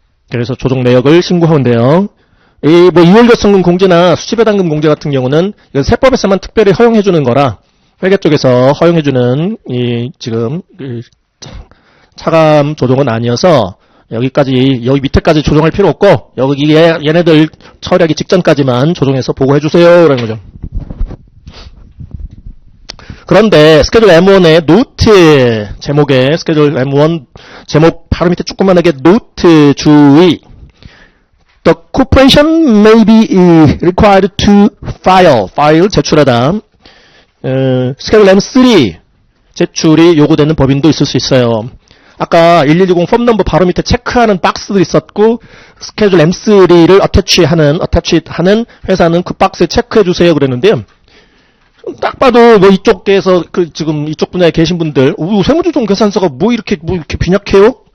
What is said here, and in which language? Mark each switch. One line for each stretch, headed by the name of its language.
Korean: 그래서 조정 내역을 신고하면 돼요. 이 뭐 이월결성금 공제나 수치배당금 공제 같은 경우는 이건 세법에서만 특별히 허용해주는 거라 회계 쪽에서 허용해주는 이 지금 차감 조정은 아니어서 여기 밑에까지 조정할 필요 없고 여기 얘네들 처리하기 직전까지만 조정해서 보고해주세요. 라는 거죠. 그런데 스케줄 M1의 노트 제목에 스케줄 M1 제목 바로 밑에 조그만하게 노트 주의.
English: The corporation may be required to file
Korean: 제출하다. 스케줄 M3 제출이 요구되는 법인도 있을 수 있어요. 아까 1120 폼 넘버 바로 밑에 체크하는 박스도 있었고 스케줄 M3를 어태치하는 회사는 그 박스에 체크해 주세요 그랬는데요. 딱 봐도 뭐 이쪽에서 지금 이쪽 분야에 계신 분들 세무조정 계산서가 뭐 이렇게 빈약해요?